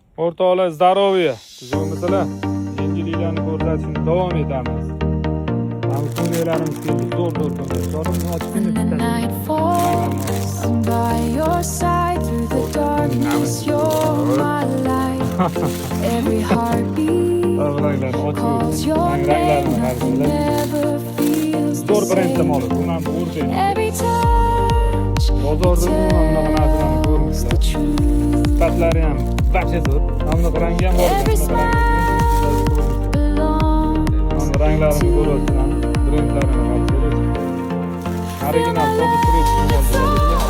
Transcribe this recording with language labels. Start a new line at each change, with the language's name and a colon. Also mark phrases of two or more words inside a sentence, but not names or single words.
Uzbek: O'rtoqlar, здоровье. Tuzumizlar. Yangiliklarni ko'rsatishni davom etamiz. Mana ko'ylaklarimiz keldi, zo'r ko'ylak. Sorimni ochib
English: When the night falls, I'm by your side through the darkness. You're my light. Every heartbeat calls your name. Nothing never feels the
Uzbek: Zo'r brendda
English: same.
Uzbek: moli. Buni ham o'rtayman.
English: Every touch
Uzbek: Bozorda umuman bunaqa narsalarni
English: tells the
Uzbek: ko'rmaysiz.
English: truth.
Uzbek: Sifatlari ham barcha zo'r. Mana bunaqa rangi ham bor.
English: Every smile belongs
Uzbek: Mana ranglarini ko'ryapsizlar. Brendlarini ham ko'ryapsiz. Original, to'g'ri,